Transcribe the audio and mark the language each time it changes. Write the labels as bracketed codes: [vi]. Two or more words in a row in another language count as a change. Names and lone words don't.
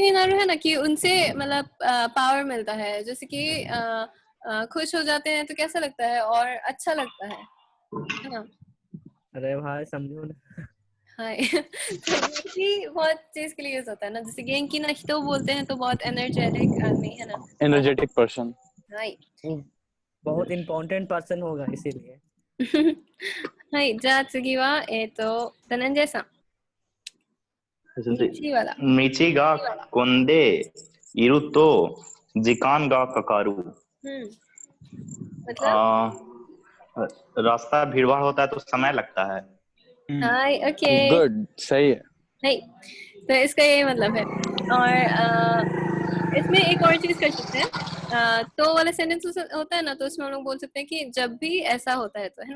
[ja] になる [hi] है ना कि उनसे मतलब पावर मिलता है, जैसे कि खुश हो जाते हैं तो कैसा लगता है और अच्छा लगता है ना। अरे भाई समझो ना। हाय तो गेंकी बहुत चीज के लिए यूज होता है ना, जैसे [ja] 元気な人 [hi] बोलते हैं तो बहुत एनर्जेटिक आदमी है ना, [en] energetic person. [ja] हाय [hi] बहुत [en] important person [hi] होगा इसीलिए। [ja] はい、じゃあ次はधनंजयさん。道वाला。道が混んでいると時間がかかる。 [hi] मतलब रास्ता भीड़ भाड़ होता है तो समय लगता है। हाय ओके गुड सही है। हाय तो इसका ये मतलब है। और इसमें एक और चीज कर सकते हैं, तो वाला सेंटेंस होता है ना, तो उसमें हम लोग बोल सकते हैं कि जब भी ऐसा होता है तो, है ना।